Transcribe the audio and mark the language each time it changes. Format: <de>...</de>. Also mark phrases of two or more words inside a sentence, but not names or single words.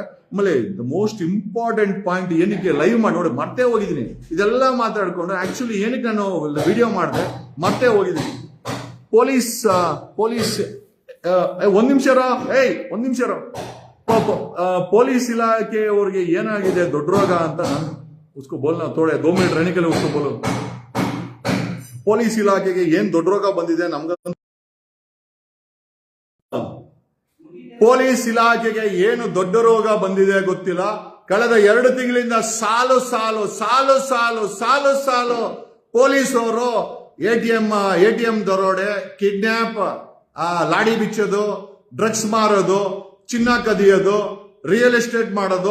<kn>ಆಮೇಲೆ</kn> <en>the most important point</en> <kn>ಏನಕ್ಕೆ ಲೈವ್ ಮಾಡಿ ನೋಡಿ ಮರ್ತೇ ಹೋಗಿದ್ದೀನಿ, ಇದೆಲ್ಲ ಮಾತಾಡ್ಕೊಂಡು ಆಕ್ಚುಲಿ ಏನಕ್ಕೆ ನಾನು ವಿಡಿಯೋ ಮಾಡಿದೆ ಮರ್ತೇ ಹೋಗಿದ್ದೀನಿ. ಪೊಲೀಸ್ ಒಂದ್ ನಿಮಿಷ ಪೊಲೀಸ್ ಇಲಾಖೆಯವ್ರಿಗೆ ಏನಾಗಿದೆ ದೊಡ್ಡ ರೋಗ ಅಂತ</kn> <hi>उसको बोलना थोड़े 2 मिनट रहने के लिए उसको बोलो.</hi> <kn>ಪೊಲೀಸ್ ಇಲಾಖೆಗೆ ಏನ್ ದೊಡ್ಡ ರೋಗ ಬಂದಿದೆ ನಮ್ಗ, ಪೊಲೀಸ್ ಇಲಾಖೆಗೆ ಏನು ದೊಡ್ಡ ರೋಗ ಬಂದಿದೆ ಗೊತ್ತಿಲ್ಲ. ಕಳೆದ 2 ತಿಂಗಳಿಂದ ಸಾಲು ಪೊಲೀಸ್ ಅವರು ATM ದರೋಡೆ, ಕಿಡ್ನಾಪ್, ಲಾಡಿ ಬಿಚ್ಚೋದು, ಡ್ರಗ್ಸ್ ಮಾರೋದು, ಚಿನ್ನ ಕದಿಯೋದು,</kn> <en>real estate</en> <kn>ಮಾಡೋದು.</kn>